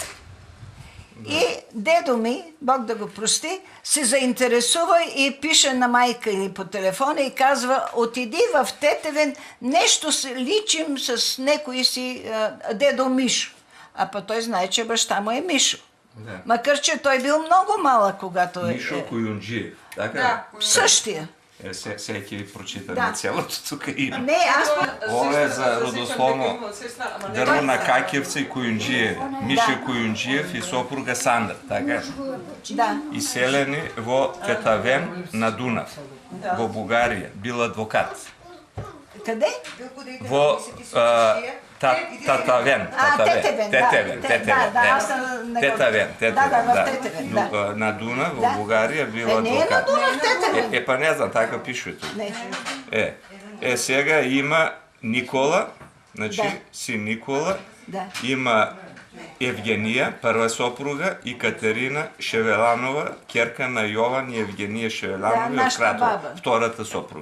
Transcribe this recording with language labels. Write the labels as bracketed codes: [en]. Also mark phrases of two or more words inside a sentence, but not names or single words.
[bg] И дедо ми, Бог да го прости, се заинтересува и пише на майка или по телефона и казва: отиди в Тетевен, нещо се личим с некой си дедо Мишо. А па той знае, че баща му е Мишо. Да. Макар че той бил много малък, когато Мишо Куюнджиев. Така? Да, същия. Всеки ви прочита на цялото тук име. Не, аз... [sr] Ovo je za rodoslovno drvo na Kakjevca i Kujundžijevi. Miše Kujundžijev i supruga Sandra, [bg] така? Да. [mk] Изселени во Тетавен на Дунав, во Бугария, бил адвокат. [bg] Къде? [mk] Во Татавен. На Дунав, во Бугария, бил адвокат. [bg] Па не знам, така пише тук. Сега има Никола, значи син Никола, има Евгения, първа съпруга, и Катерина Шевеланова, керка на Йован и Евгения Шевеланова от Кратово, втората съпруга.